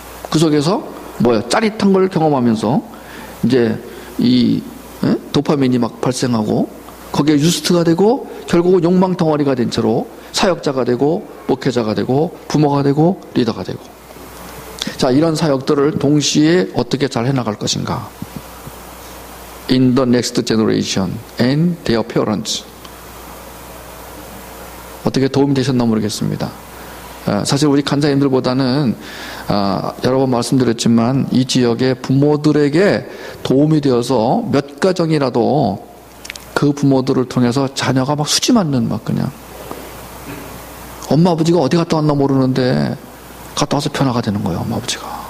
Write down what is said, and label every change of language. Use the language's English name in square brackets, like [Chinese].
[Korean] 그 속에서 짜릿한 걸 경험하면서 이제 이 도파민이 막 발생하고 거기에 유스트가 되고 결국은 욕망 덩어리가 된 채로 사역자가 되고 목회자가 되고 부모가 되고 리더가 되고. 자, 이런 사역들을 동시에 어떻게 잘 해나갈 것인가. [English] In the next generation and their parents. [Korean] 어떻게 도움이 되셨나 모르겠습니다. 사실 우리 간사님들보다는 여러 번 말씀드렸지만 이 지역의 부모들에게 도움이 되어서 몇 가정이라도 그 부모들을 통해서 자녀가 막 수지 맞는 막 그냥 엄마 아버지가 어디 갔다 왔나 모르는데 갔다 와서 변화가 되는 거예요. 엄마 아버지가.